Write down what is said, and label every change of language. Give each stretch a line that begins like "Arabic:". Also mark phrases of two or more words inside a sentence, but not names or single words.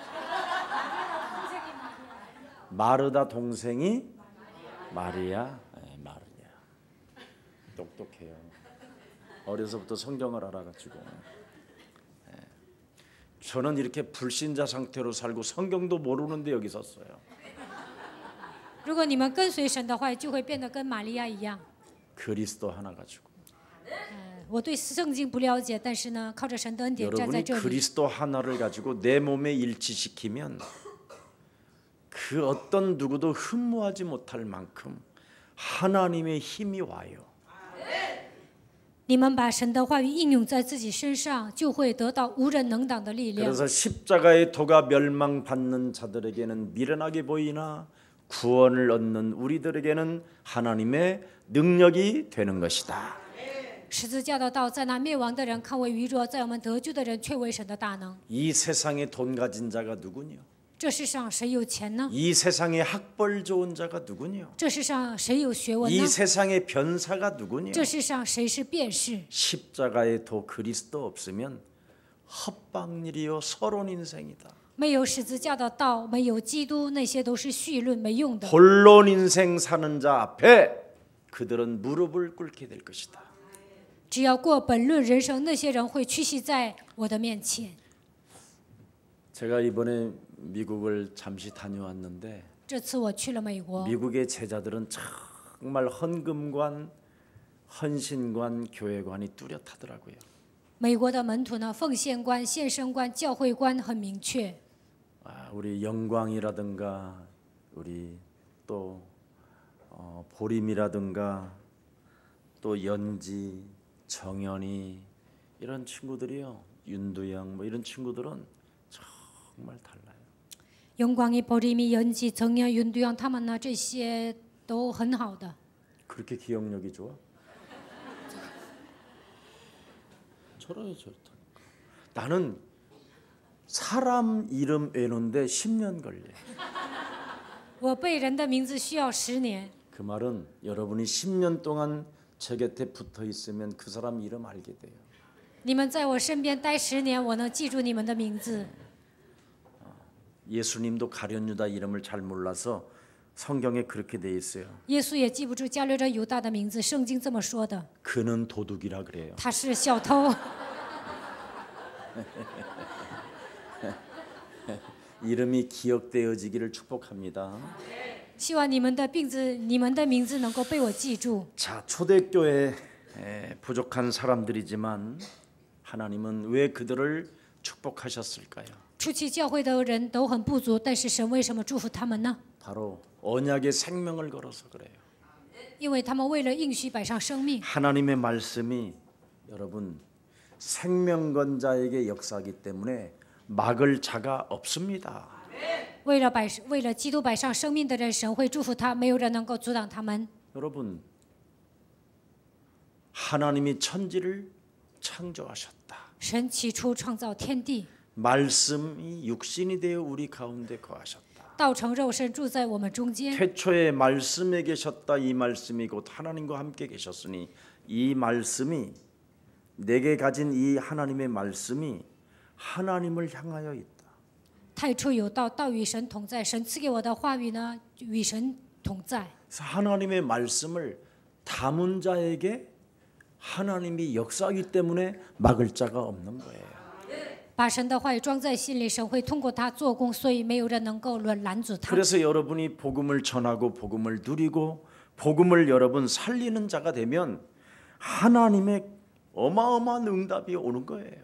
Korean: 마르다 동생이 마리아? 네, 마리아. 똑똑해요. 어려서부터 성경을 알아가지고. 네. 저는 이렇게 불신자 상태로 살고 성경도 모르는데 여기 섰어요.
Chinese: 如果你们跟随神的话，就会变得跟玛利亚一样。
Korean: 그리스도 하나 가지고.
Chinese: 我对圣经不了解，但是呢，靠着神的恩典站在
Korean: 여러분이
Chinese: 这里。
Korean: 그리스도 하나를 가지고 내 몸에 일치시키면 그 어떤 누구도 흠모하지 못할 만큼 하나님의 힘이 와요.
Chinese: 你们把神的话语应用在自己身上，就会得到无人能挡的力量。
Korean: 그래서 십자가의 도가 멸망받는 자들에게는 미련하게 보이나 구원을 얻는 우리들에게는 하나님의 능력이 되는 것이다.
Chinese: 十字架的道在那灭亡的人看为愚拙，在我们得救的人却为神的大能。
Korean: 이 세상에 돈 가진 자가 누구냐?
Chinese: 这世上谁有钱呢？
Korean: 이 세상에 학벌 좋은 자가 누구냐?
Chinese: 这世上谁有学问
Korean: 이
Chinese: 呢？
Korean: 세상의 변사가 누구냐?
Chinese: 这世上谁是辩士？
Korean: 십자가의 도 그리스도 없으면 헛방일이요 서론 인생이다.
Chinese: 没有十字架的道，没有基督，那些都是绪论，没用的。
Korean: 본론 인생 사는 자 앞에 그들은 무릎을 꿇게 될 것이다.
Chinese: 只要过本论人生，那些人会屈膝在我的面前。
Korean: 제가 이번에 미국을 잠시 다녀왔는데
Chinese: 这次我去了美国，
Korean: 미국의 제자들은 정말 헌금관, 헌신관, 교회관이 뚜렷하더라고요.
Chinese: 美国的门徒呢，奉献观、献身观、教会观很明确。
Korean: 우리 영광이라든가 우리 또 보림이라든가 또 연지, 정연이 이런 친구들이요, 윤두영 뭐 이런 친구들은 정말 달라요.
Chinese: 永广一、保利米、연지、정연、윤두영 他们呢，这些都很好的。
Korean: 그렇게 기억력이 좋아? 저래요, 저렇다니까. 나는 사람 이름 외우는데 10년 걸려.
Chinese: 我背人的名字需要10年。
Korean: 그 말은 여러분이 10년 동안 제 곁에 붙어 있으면 그 사람 이름 알게 돼요.
Chinese: 你们在我身边待10年，我能记住你们的名字。
Korean: 예수님도 가룟유다 이름을 잘 몰라서 성경에 그렇게 돼 있어요.
Chinese: 耶稣也记不住加略人犹大的名字，圣经这么说的。
Korean: 그는 도둑이라 그래요.
Chinese: 他是小偷。
Korean: 이름이 기억되어지기를 축복합니다.
Chinese: 希望你们的名字能够被我记住。
Korean: 자, 초대교회 부족한 사람들이지만 하나님은 왜 그들을 축복하셨을까요?
Chinese: 初期教会的人都很不足，但是神为什么祝福他们呢？
Korean: 바로 언약의 생명을 걸어서 그래요.
Chinese: 因为他们为了应许摆上生命。
Korean: 하나님의 말씀이 여러분 생명건자에게 역사하기 때문에 막을 자가 없습니다.
Chinese: 为了基督摆上生命的人，神会祝福他，没有人能够阻挡他们。
Korean: 여러분, 하나님이 천지를 창조하셨다.
Chinese: 神起初创造天地，
Korean: 말씀이 육신이 되어 우리 가운데 거하셨다.
Chinese: 道成肉身住在我们中间。
Korean: 태초에 말씀에 계셨다. 이 말씀이 곧 하나님과 함께 계셨으니 이 말씀이 내게 가진 이 하나님의 말씀이 하나님을 향하여 있다.
Chinese: 太初有道，道与神同在。神赐给我的话语呢，与神同在。
Korean: 그래서 하나님의 말씀을 담은 자에게 하나님이 역사하기 때문에 막을 자가 없는 거예요.
Chinese: 把神的话语装在心里，神会通过他做工，所以没有人能够拦阻他。
Korean: 그래서 여러분이 복음을 전하고 복음을 누리고 복음을 여러분 살리는 자가 되면 하나님의 어마어마한 응답이 오는 거예요.